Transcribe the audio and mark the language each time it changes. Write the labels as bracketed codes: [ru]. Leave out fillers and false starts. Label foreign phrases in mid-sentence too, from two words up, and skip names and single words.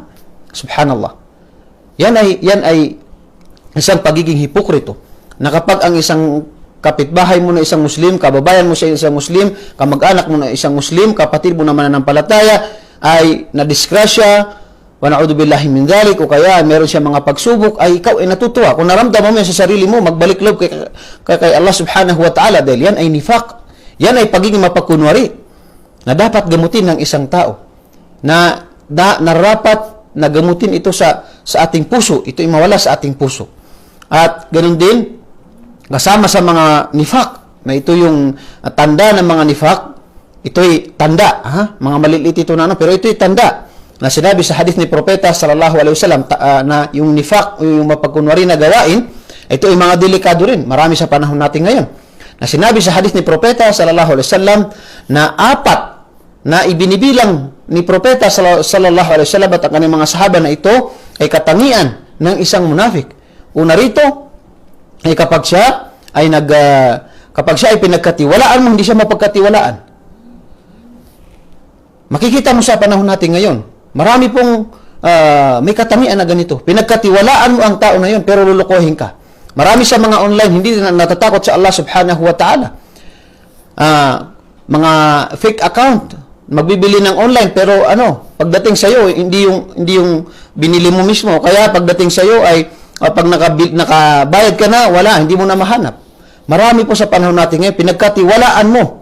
[tl] Subhanallah. Yan ay isang pagiging hipokrito. Na kapag ang isang kapitbahay mo na isang Muslim, kababayan mo sa isang Muslim, kamag-anak mo na isang Muslim, kapatid mo na mananampalataya, ay nadisgrasya, [ar] ونعوذ بالله من ذلك, [tl] o kaya meron siya mga pagsubok, ay ikaw ay natutuwa. Kung naramdaman mo yan sa sarili mo, magbalik loob kay Allah [ar] سبحانه وتعالى, [tl] dahil yan ay nifaq. Yan ay pagiging mapagkunwari na dapat gamutin ng isang tao. Na narapat na gamutin ito sa ating puso. Ito ay mawala sa ating puso. At ganoon din, kasama sa mga nifaq, na ito yung tanda ng mga nifaq, ito'y tanda, mga maliliit ito na pero ito'y tanda, na sinabi sa hadith ni Propeta [ar] صلى الله عليه وسلم [tl] na yung nifaq, yung mapagkunwari na gawain, ito ay mga delikado rin. Marami sa panahon natin ngayon. Na sinabi sa hadith ni Propeta [ar] صلى الله عليه وسلم [tl] na 4 na ibinibilang ni Propeta [ar] صلى الله عليه وسلم [tl] at ang kanyang mga sahaba na ito ay katangian ng isang munafik. Una rito ay kapag siya ay pinagkatiwalaan mo, hindi siya mapagkatiwalaan. Makikita mo sa panahon natin ngayon, marami pong may katangian na ganito. Pinagkatiwalaan mo ang tao na yun, pero lulukohin ka. Marami sa mga online, hindi na natatakot sa Allah [ar] سبحانه وتعالى. [tl] Mga [en] fake account, [tl] magbibili ng online, pero pagdating sa iyo, hindi yung binili mo mismo. Kaya pagdating sa iyo ay, pag nakabayad ka na, wala, hindi mo na mahanap. Marami po sa panahon natin ngayon, pinagkatiwalaan mo.